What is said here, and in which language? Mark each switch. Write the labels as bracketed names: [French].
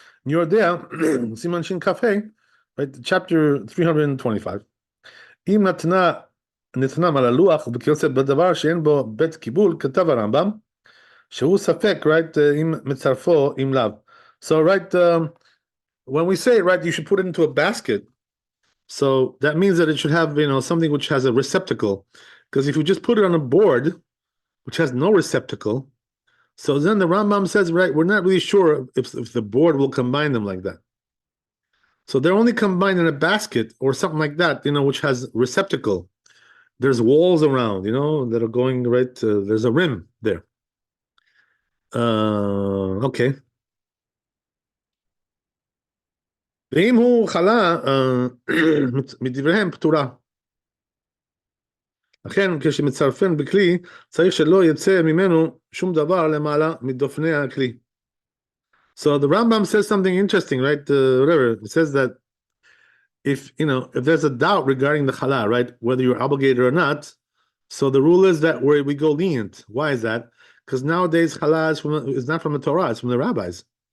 [English] You're there, Siman Shin Cafe, right? Chapter 325. [Hebrew] אם נתנם על הלוח וכיוצא בדבר שאין בו בית קיבול, כתב הרמב"ם, שהוא ספק, right, אם מצרפו אם לאו. [English] So, right, when we say, right, you should put it into a basket. So that means that it should have, something which has a receptacle. Because if you just put it on a board, which has no receptacle, so then the Rambam says, right, we're not really sure if the board will combine them like that. So they're only combined in a basket or something like that, which has receptacle. There's walls around, that are going right. There's a rim there. Okay. [Hebrew] ואם הוא חלה מדבריהם פטורה. לכן כשמצרפן בכלי צריך שלא יצא ממנו שום דבר למעלה מדופני הכלי. [English] So the Rambam says something interesting, right? Whatever. It says that if there's a doubt regarding the chala, right, whether you're obligated or not, so the rule is that we go lenient. Why is that? Because nowadays chala is not from the Torah, it's from the rabbis.